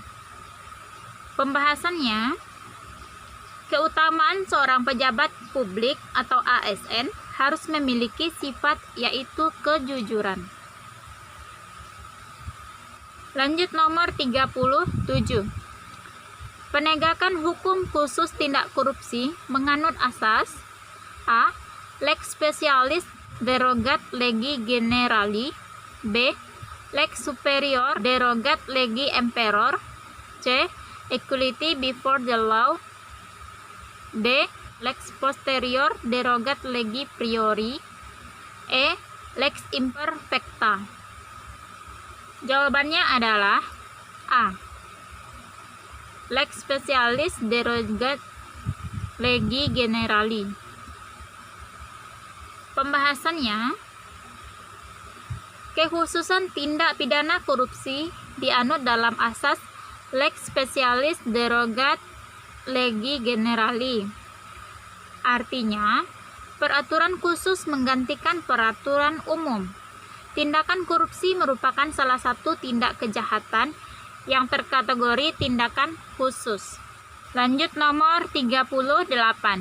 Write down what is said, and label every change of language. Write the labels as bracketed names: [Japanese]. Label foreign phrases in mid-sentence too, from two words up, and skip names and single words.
[Indonesian] Pembahasannya, keutamaan seorang pejabat publik atau ASN harus memiliki sifat yaitu kejujuran. Lanjut nomor 37. Penegakan hukum khusus tindak korupsi menganut asas A. [Latin] Lex specialis derogat legi generali, B. Lex superior derogat legi emperor, C. [English] Equality before the law, [Indonesian] D. [Latin] Lex posterior derogat legi priori, E. Lex imperfecta. [Indonesian] Jawabannya adalah A. [Latin] Lex specialis derogat legi generali. [Indonesian] Pembahasannya, kekhususan tindak pidana korupsi dianut dalam asas [Latin] Lex specialis derogat legi generali. [Indonesian] Artinya, peraturan khusus menggantikan peraturan umum. Tindakan korupsi merupakan salah satu tindak kejahatan yang terkategori tindakan khusus. Lanjut nomor 38.